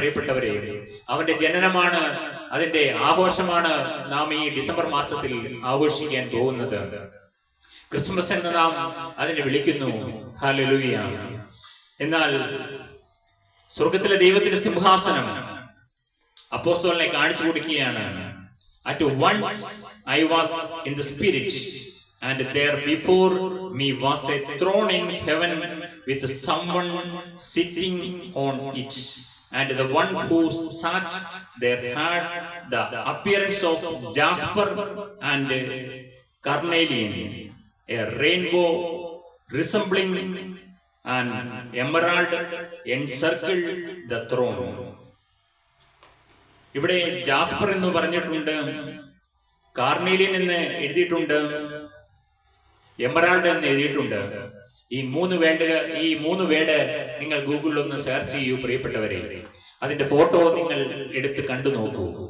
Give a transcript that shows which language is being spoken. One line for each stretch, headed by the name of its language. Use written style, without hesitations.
Malayalam: പ്രിയപ്പെട്ടവരെ, അവന്റെ ജനനമാണ്, അതിന്റെ ആഘോഷമാണ് നാം ഈ ഡിസംബർ മാസത്തിൽ ആഘോഷിക്കാൻ പോകുന്നത്. ക്രിസ്മസ് എന്ന് നാം അതിനെ വിളിക്കുന്നു. ഹല്ലേലൂയ. എന്നാൽ സ്വർഗത്തിലെ ദൈവത്തിന്റെ സിംഹാസനം അപ്പോസ്തലനെ കാണിച്ചു കൊടുക്കുകയാണ്.
English: At once I was in the spirit, and there before me was a throne in heaven with someone sitting on it. And the one who sat there had the appearance of jasper and carnelian, a rainbow resembling an emerald encircled the throne.
Malayalam: ഇവിടെ jasper എന്ന് പറഞ്ഞിട്ടുണ്ട്, കാർണേലിയൻ എന്ന് എഴുതിയിട്ടുണ്ട്, emerald എന്ന് എഴുതിയിട്ടുണ്ട്. ഈ മൂന്ന് word നിങ്ങൾ ഗൂഗിളിൽ ഒന്ന് സെർച്ച് ചെയ്യൂ. പ്രിയപ്പെട്ടവരെ, അതിന്റെ ഫോട്ടോ നിങ്ങൾ എടുത്ത് കണ്ടു നോക്കൂ.